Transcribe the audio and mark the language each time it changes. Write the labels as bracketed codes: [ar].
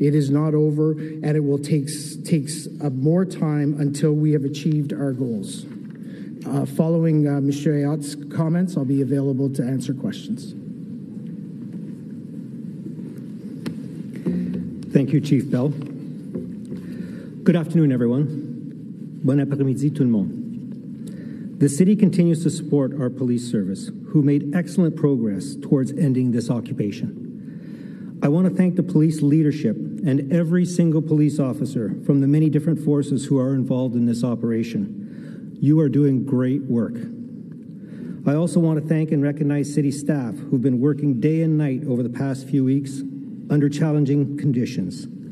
[en] It is not over, and it will take more time until we have achieved our goals. Following Mr. Ayot's comments, I'll be available to answer questions. Thank you, Chief Bell. Good afternoon, everyone. [fr] Bon après-midi, tout le monde. [en] The city continues to support our police service, who made excellent progress towards ending this occupation. I want to thank the police leadership and every single police officer from the many different forces who are involved in this operation. You are doing great work. I also want to thank and recognize city staff who've been working day and night over the past few weeks under challenging conditions.